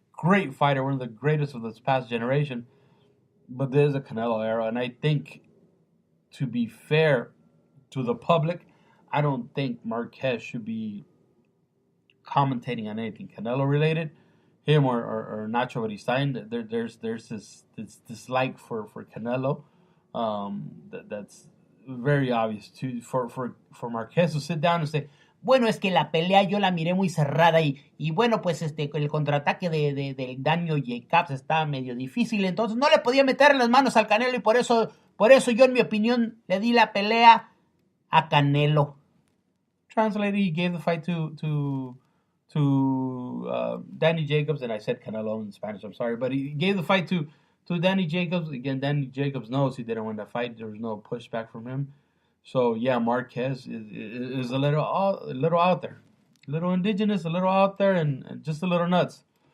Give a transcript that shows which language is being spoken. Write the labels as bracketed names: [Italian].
[English] Great fighter, one of the greatest of this past generation. But there's a Canelo era, and I think, to be fair to the public, I don't think Marquez should be commentating on anything Canelo related. Him or Nacho Beristain, there's this dislike for Canelo. That's very obvious too. For Marquez to sit down and say, [Spanish] bueno, es que la pelea yo la miré muy cerrada y bueno, pues el contraataque del Daniel Jacobs estaba medio difícil, entonces no le podía meter las manos al Canelo y por eso yo, en mi opinión, le di la pelea a Canelo. [English] Translated, he gave the fight to Danny Jacobs, and I said Canelo in Spanish, I'm sorry, but he gave the fight to Danny Jacobs. Again, Danny Jacobs knows he didn't win that fight. There was no pushback from him. So yeah, Marquez is a little out there, a little indigenous, a little out there, and just a little nuts.